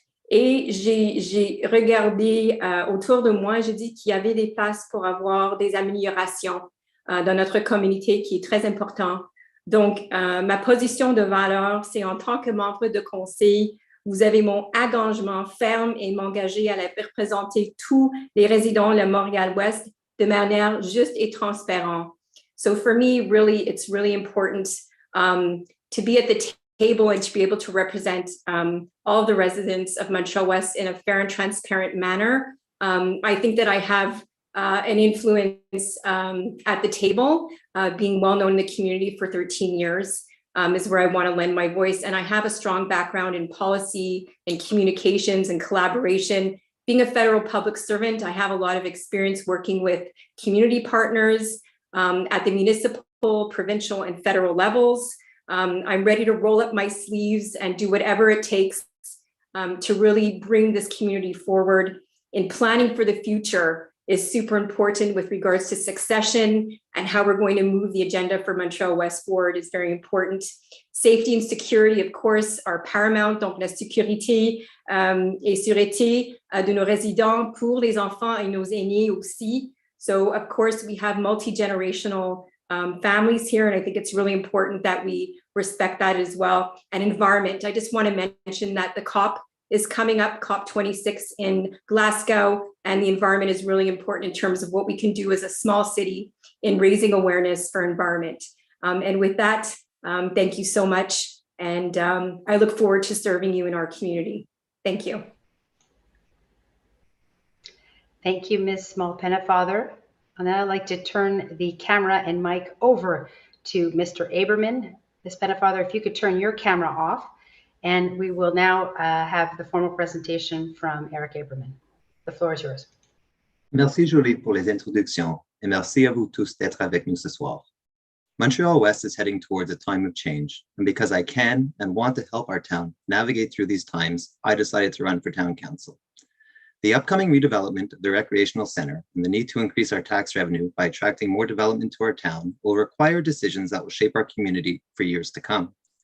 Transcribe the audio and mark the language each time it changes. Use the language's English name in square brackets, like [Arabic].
[French] Et j'ai regardé autour de moi, j'ai dit qu'il y avait des places pour avoir des améliorations dans notre communauté qui est très important. Donc, ma position de valeur, c'est en tant que membre de conseil, vous avez mon engagement ferme et m'engager à représenter tous les résidents de Montréal-Ouest de manière juste et transparente. [English] So for me, really, it's really important to be at the table and to be able to represent all the residents of Montreal-West in a fair and transparent manner. I think that I have an influence at the table, being well known in the community for 13 years is where I want to lend my voice. And I have a strong background in policy and communications and collaboration. Being a federal public servant, I have a lot of experience working with community partners at the municipal, provincial, and federal levels. I'm ready to roll up my sleeves and do whatever it takes to really bring this community forward. In planning for the future is super important with regards to succession, and how we're going to move the agenda for Montreal-West forward is very important. Safety and security, of course, are paramount. [French] Donc, la sécurité et sûreté de nos résidents pour les enfants et nos aînés aussi. [English] So, of course, we have multi-generational families here, and I think it's really important that we respect that as well. And environment, I just want to mention that the COP is coming up, COP26 in Glasgow, and the environment is really important in terms of what we can do as a small city in raising awareness for environment. And with that, thank you so much, and I look forward to serving you in our community. Thank you. Thank you, Ms. Small-Pennefather. And now I'd like to turn the camera and mic over to Mr. Aberman. Ms. Pennefather, if you could turn your camera off, and we will now have the formal presentation from Eric Aberman. The floor is yours. [French] Merci Julie pour les introductions, et merci à vous tous d'être avec nous ce soir. [English] Montreal-Ouest is heading towards a time of change, and because I can and want to help our town navigate through these times, I decided to run for town council. The upcoming redevelopment of the recreational center and the need to increase our tax revenue by attracting more development to our town will require decisions that will shape our community for years to come.